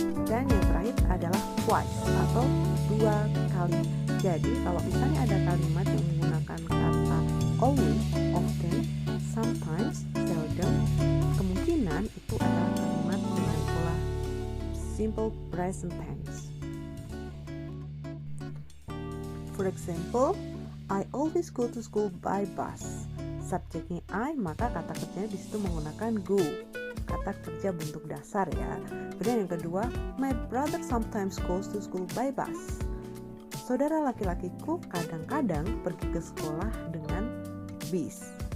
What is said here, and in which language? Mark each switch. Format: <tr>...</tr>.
<id>Dan yang terakhir adalah twice atau 2 kali. Jadi kalau misalnya ada kalimat yang menggunakan kata always, often, sometimes, seldom, kemungkinan itu adalah kalimat dengan pola simple present tense.</id> <en>For example, I always go to school by bus.</en> <id>Subjeknya I, maka kata kerjanya di situ menggunakan go. Kata kerja bentuk dasar ya. Kemudian yang kedua,</id> <en>my brother sometimes goes to school by bus.</en> <id>Saudara laki-lakiku kadang-kadang pergi ke sekolah dengan bis.</id>